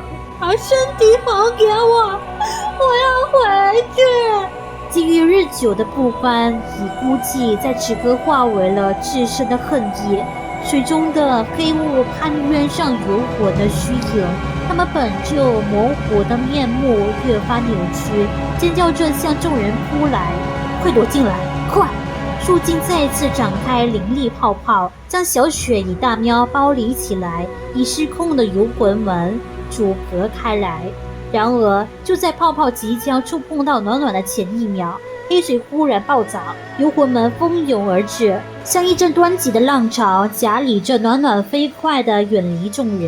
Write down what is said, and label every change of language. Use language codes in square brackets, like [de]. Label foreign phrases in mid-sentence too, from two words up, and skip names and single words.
[zh] 把身體還給我，我要回去！” 積鬱日久的不甘與孤寂在此刻化為了至深的恨意。水中的黑霧攀冤上遊魂的虛影，他們本就模糊的面目越發扭曲，尖叫着向眾人撲來：“快躲進來，快！” 樹徑再次展開凌厲泡泡，將小雪與大喵包圍起來，以失控的遊魂們阻隔開來。然而，就在泡泡即將觸碰到暖暖的前一秒，黑水忽然暴漲，遊魂們蜂擁而至，像一陣湍急的浪潮，夾理着暖暖飛快地遠離眾人。